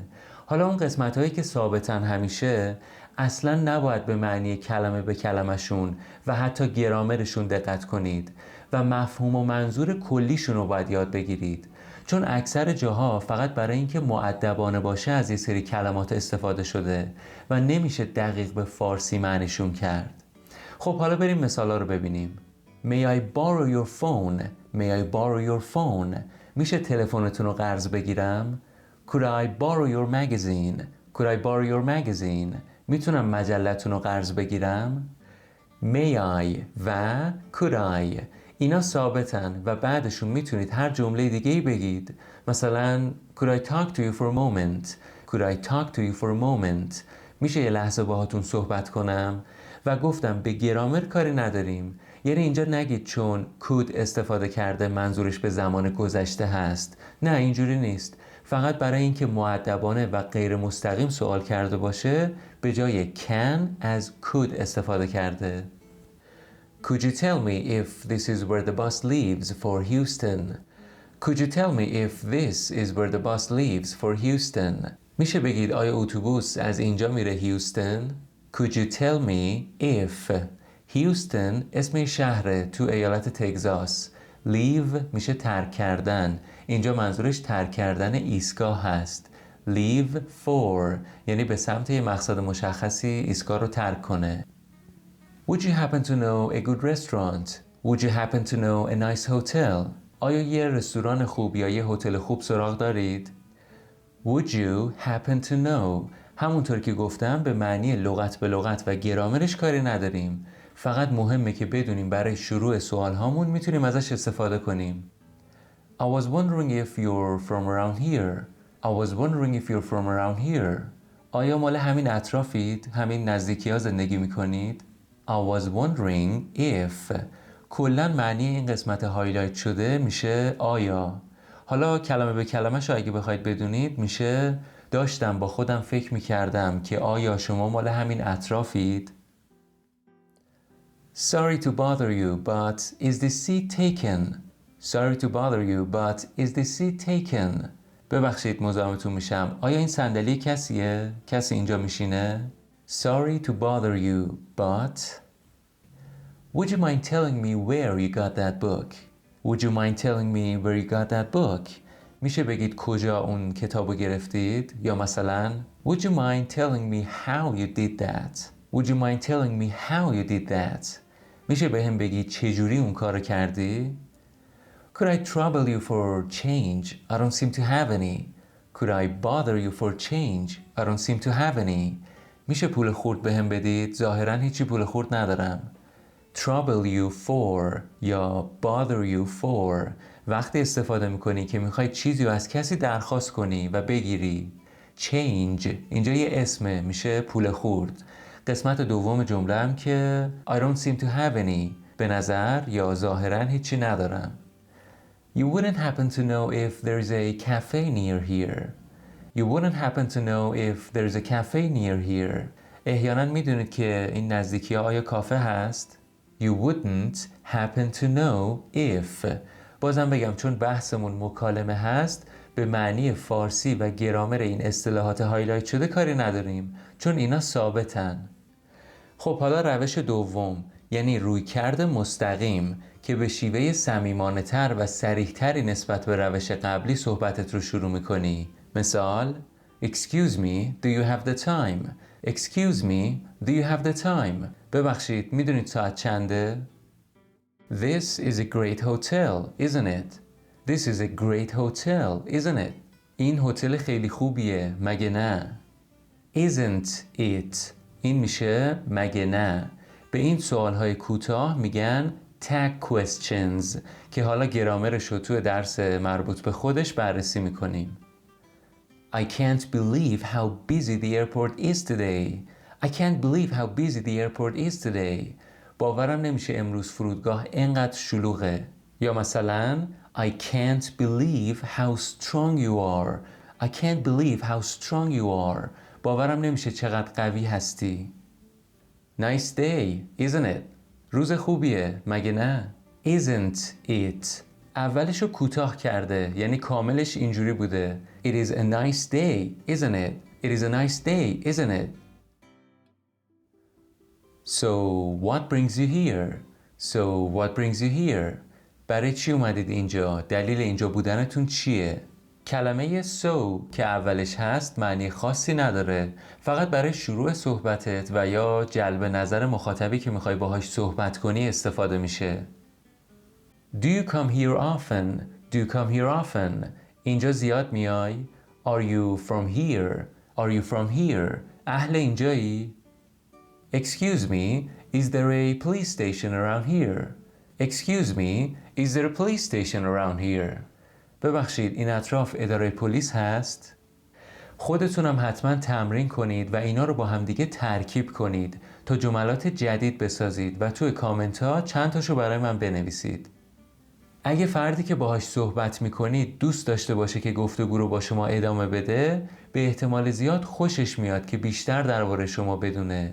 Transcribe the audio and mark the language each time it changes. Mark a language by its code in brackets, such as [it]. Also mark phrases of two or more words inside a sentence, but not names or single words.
[fa] حالا اون قسمت هایی که ثابتن همیشه اصلا نباید به معنی کلمه به کلمشون و حتی گرامرشون دقت کنید و مفهوم و منظور کلیشون رو باید یاد بگیرید، چون اکثر جاها فقط برای اینکه مؤدبانه باشه از یه سری کلمات استفاده شده و نمیشه دقیق به فارسی معنیشون کرد. خب حالا بریم مثالا رو ببینیم. [en] May I borrow your phone? May I borrow your phone? [fa] میشه تلفنتون رو قرض بگیرم؟ [en] Could I borrow your magazine? Could I borrow your magazine? [fa] میتونم مجلتون رو قرض بگیرم؟ [en] May I [fa] و [en] could I [fa] اینا ثابتن و بعدشون میتونید هر جمله دیگه‌ای بگید. [en] مثلا Could I talk to you for a moment? Could I talk to you for a moment? [fa] میشه یه لحظه باهاتون صحبت کنم؟ و گفتم به گرامر کاری نداریم، یعنی اینجا نگید چون could استفاده کرده منظورش به زمان گذشته هست. نه، اینجوری نیست. فقط برای اینکه مؤدبانه و غیر مستقیم سوال کرده باشه به جای can از could استفاده کرده. [en] Could you tell me if this is where the bus leaves for Houston? Could you tell me if this is where the bus leaves for Houston? [fa] میشه بگید آیا اتوبوس از اینجا میره هیوستن؟ [en] Could you tell me if [fa] هیوستن اسم شهره تو ایالت تگزاس. leave میشه ترک کردن. اینجا منظورش ترک کردن ایستگاه هست. [en] leave for [fa] یعنی به سمت یه مقصد مشخصی ایستگاه رو ترک کنه. [en] Would you happen to know a good restaurant? Would you happen to know a nice hotel? [fa] آیا یه رستوران خوب یا یه هتل خوب سراغ دارید؟ [en] Would you happen to know [fa] همونطور که گفتم به معنی لغت به لغت و گرامرش کاری نداریم. فقط مهمه که بدونیم برای شروع سوال هامون میتونیم ازش استفاده کنیم. [en] I was wondering if you're from around here. I was wondering if you're from around here. [fa] آیا مال همین اطرافید؟ همین نزدیکی ها زندگی میکنید؟ [en] I was wondering if [fa] کلن معنی این قسمت هایلایت شده میشه آیا. حالا کلمه به کلمه شو اگه بخواید بدونید میشه داشتم با خودم فکر میکردم که آیا شما مال همین اطرافید؟ [en] Sorry to bother you, but is the seat taken? Sorry to bother you, but is the seat taken? [fa] ببخشید مزاحمتون میشم. آیا این صندلی کسیه؟ کسی اینجا میشینه؟ [en] Sorry to bother you, but would you mind telling me where you got that book? Would you mind telling me where you got that book? [fa] میشه بگید کجا اون کتابو گرفتید؟ یا مثلا [en] Would you mind telling me how you did that? Would you mind telling me how you did that? [fa] میشه به هم بگید چجوری اون کارو کردی؟ [en] Could I trouble you for change? I don't seem to have any. Could I bother you for change? I don't seem to have any. [fa] میشه پول خورد به هم بدید؟ ظاهراً هیچی پول خورد ندارم. [en] Trouble you for [fa] یا [en] bother you for [fa] وقتی استفاده میکنی که میخوای چیزی رو از کسی درخواست کنی و بگیری. Change اینجا یه اسمه میشه پول خورد. قسمت دوم جمله هم که [en] I don't seem to have any [fa] به نظر یا ظاهراً هیچی ندارم. [en] You wouldn't happen to know if there's a cafe near here. You wouldn't happen to know if there's a cafe near here. [fa] احیانا میدونید که این نزدیکی ها آیا کافه هست؟ [en] You wouldn't happen to know if [fa] بازم بگم چون بحثمون مکالمه هست به معنی فارسی و گرامر این اصطلاحات هایلایت شده کاری نداریم چون اینا ثابتن. خب حالا روش دوم یعنی رویکرد مستقیم که به شیوه صمیمانه تر و صریح تری نسبت به روش قبلی صحبتت رو شروع میکنی. [en] مثال Excuse me, do you have the time? Excuse me, do you have the time? [fa] ببخشید میدونید ساعت چنده؟ [en] This is a great hotel, isn't it? This is a great hotel, isn't it? [fa] این هتل خیلی خوبیه، مگه نه؟ [en] Isn't it? [fa] این میشه مگه نه؟ به این سوالهای کوتاه میگن [en] tag questions [fa] که حالا گرامرش رو توی درس مربوط به خودش بررسی میکنیم. [en] I can't believe how busy the airport is today. I can't believe how busy the airport is today. [fa] باورم نمیشه امروز فرودگاه اینقدر شلوغه. [en] یا مثلا I can't believe how strong you are. I can't believe how strong you are. [fa] باورم نمیشه چقدر قوی هستی. [en] Nice day, isn't it? [fa] روز خوبیه، مگه نه؟ [en] Isn't it? [fa] اولش رو کوتاه کرده، یعنی کاملش اینجوری بوده. [en] It is a nice day, isn't it? It is a nice day, isn't it? So what brings you here? So what brings you here? [fa] برای چی اومدید اینجا؟ دلیل اینجا بودنتون چیه؟ کلمه so که اولش هست معنی خاصی نداره. فقط برای شروع صحبتت و یا جلب نظر مخاطبی که میخوای باهاش صحبت کنی استفاده میشه. [en] Do you come here often? Do you come here often? [fa] اینجا زیاد میای؟ [en] Are you from here? Are you from here? [fa] اهل اینجایی؟ [en] Excuse me, is there a police station around here? Excuse me, is there a police station around here? [fa] ببخشید این اطراف اداره پلیس هست؟ خودتونم حتما تمرین کنید و اینا رو با همدیگه ترکیب کنید تا جملات جدید بسازید و توی کامنت ها چند تاشو برای من بنویسید. اگه فردی که باهاش صحبت میکنید دوست داشته باشه که گفتگو رو با شما ادامه بده، به احتمال زیاد خوشش میاد که بیشتر درباره شما بدونه.